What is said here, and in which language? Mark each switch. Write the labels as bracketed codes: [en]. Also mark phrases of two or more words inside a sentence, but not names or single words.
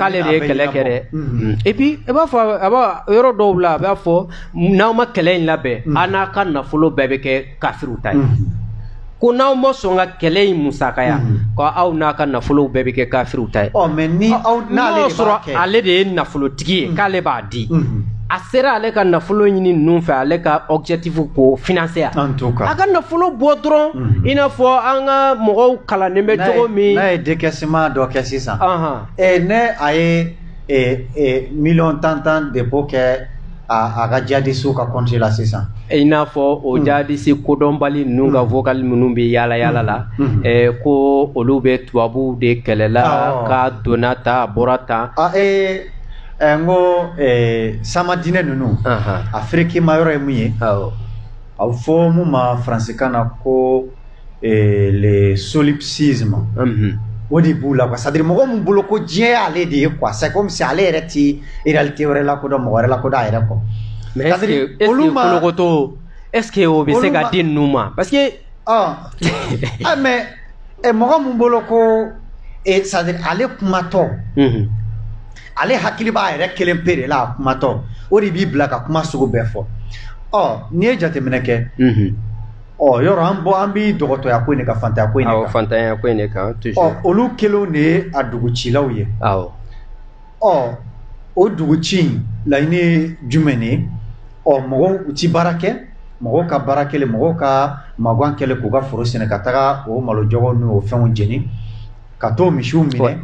[bm] k'ale de ye kɛlɛ kɛ dɛ [fr] et puis [bm] i b'a fɔ a b'a yɔrɔ dɔw la a b'a fɔ n'aw ma kɛlɛ in labɛn a n'a ka nafolo bɛɛ bɛ kɛ kafiriw ta ye ko n'aw ma sɔn ka kɛlɛ in musakaya ko aw n'a ka nafolo bɛɛ bɛ kɛ kafiriw ta ye mais ni aw n'ale de b'a sɔrɔ ale de ye nafolotigi ye k'ale b'a di a sera ale ka nafolo ɲini ninnu fɛ ale ka objectif ko financer [fr] en tout cas [bm] a ka nafolo bɔ dɔrɔn i n'a fɔ an ka mɔgɔw kalannen bɛ cogo min n'a ye décaissement dɔ kɛ sisan ne a ye million tan dépôt kɛ a ka jadisiw ka compte la sisan i n'a fɔ o jadisi kodɔnbali ninnu ka vocal minnu bɛ yaala yaala la ko olu bɛ tubabuw de kɛlɛla ka donna ta a bɔra ta n ko sama diinɛ ninnu Afrique ma yɔrɔ ye mun ye a bɛ fɔ mun ma faransikan na ko [fr] le solipsisme [bm] o de b'u la [fr] quoi c'est à dire [bm] mɔgɔ min bolo ko diɲɛ y'ale de ye quoi [fr] c'est comme si [bm] ale yɛrɛ ti réalité wɛrɛ lakodɔn mɔgɔ wɛrɛ lakodɔn a yɛrɛ kɔ [fr] mais est-ce que [bm] o bɛ se ka di ninnu ma [fr] parce que mais [bm] mɔgɔ min bolo ko [fr] c'est à dire [bm] ale kumatɔ ale hakili b'a yɛrɛ kelen pe de la a kumatɔ o de b'i bila ka kuma sugu bɛɛ fɔ n'i ye jateminɛ kɛ yɔrɔ an bi dɔgɔtɔrɔya ko in de kan fantanya ko in de kan fantanya ko in de kan toujours olu kelenw de ye a dugucilaw ye o duguci in laɲini ye jumɛn ye mɔgɔw u ti baara kɛ mɔgɔw ka baara kɛlen mɔgɔw ka magan kɛlen k'u ka foro sɛnɛ ka taga o malojɔgɔw n'o fɛnw jeni ka t'o misiw minɛ